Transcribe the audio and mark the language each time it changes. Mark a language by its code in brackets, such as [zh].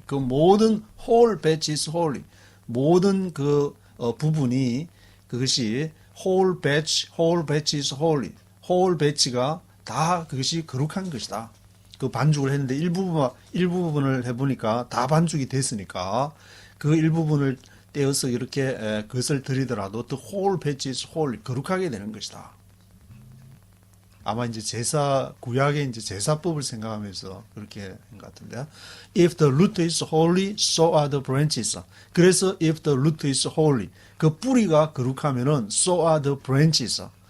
[en] 그 모든 whole batch is holy. [ko] 모든 부분이 그것이 [en] whole batch is holy. [ko] whole batch가 다 그것이 거룩한 것이다. 그 반죽을 했는데 일부분을 해보니까 다 반죽이 됐으니까 그 일부분을 떼어서 이렇게 그것을 드리더라도 [en] the whole batch is holy. [ko] 거룩하게 되는 것이다. 아마 이제 구약의 이제 제사법을 생각하면서 그렇게 한 것 같은데. [en] If the root is holy, so are the branches. [ko] 그래서 [en] if the root is holy, [ko] 그 뿌리가 거룩하면은 [en] so are the branches.